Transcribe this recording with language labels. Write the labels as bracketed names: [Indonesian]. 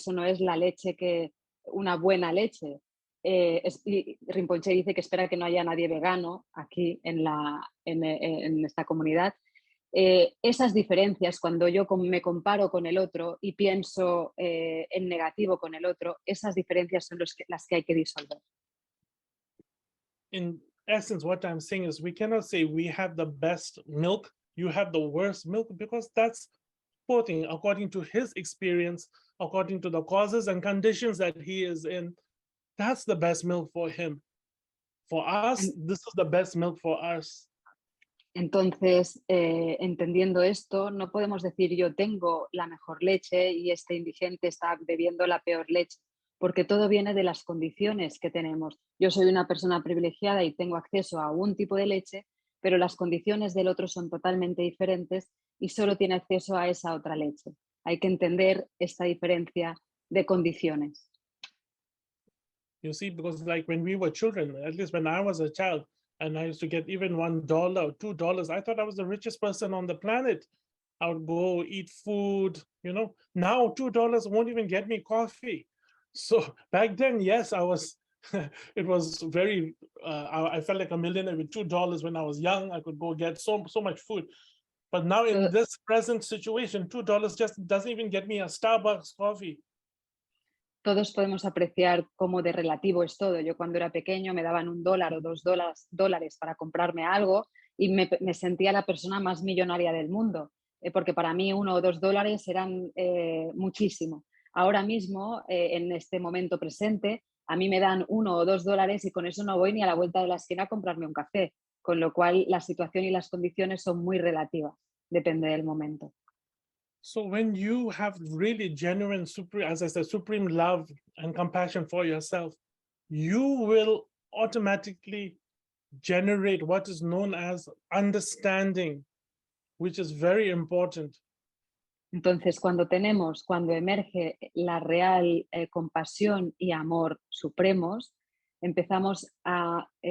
[Spanish] Eso no es la leche una buena leche. Y Rimpoché dice que espera que no haya nadie vegano aquí en esta comunidad. Esas diferencias, cuando yo me comparo con el otro y pienso en negativo con el otro, esas diferencias son las que hay que disolver. [English] In essence, what I'm saying is we cannot say we have the best milk, you have the worst milk, because that's quoting according to his experience, according to the causes and conditions that he is in. That's the best milk for him. For us, this is the best milk for us. [Spanish] Entonces, entendiendo esto, no podemos decir yo tengo la mejor leche y este indigente está bebiendo la peor leche, porque todo viene de las condiciones que tenemos. Yo soy una persona privilegiada y tengo acceso a un tipo de leche, pero las condiciones del otro son totalmente diferentes y solo tiene acceso a esa otra leche. Hay que entender esta diferencia de condiciones. [English] You see, because like when we were children, at least when I was a child, and I used to get even $1 or $2, I thought I was the richest person on the planet. I would go eat food, Now $2 won't even get me coffee. So back then, yes, I was, it was very, I felt like a millionaire with $2 when I was young. I could go get so much food. But now in this present situation, $2 just doesn't even get me a Starbucks coffee. [Spanish] Todos podemos apreciar cómo de relativo es todo. Yo cuando era pequeño me daban $1 o $2 para comprarme algo y me sentía la persona más millonaria del mundo, porque para mí $1 o $2 eran muchísimo. Ahora mismo, en este momento presente, a mí me dan $1 o $2 y con eso no voy ni a la vuelta de la esquina a comprarme un café, con lo cual la situación y las condiciones son muy relativas, depende del momento. [English] So when you have really genuine, as I said, supreme love and compassion for yourself, you will automatically generate what is known as understanding, which is very important. [Spanish] Entonces, cuando emerge la real compasión y amor supremos, empezamos a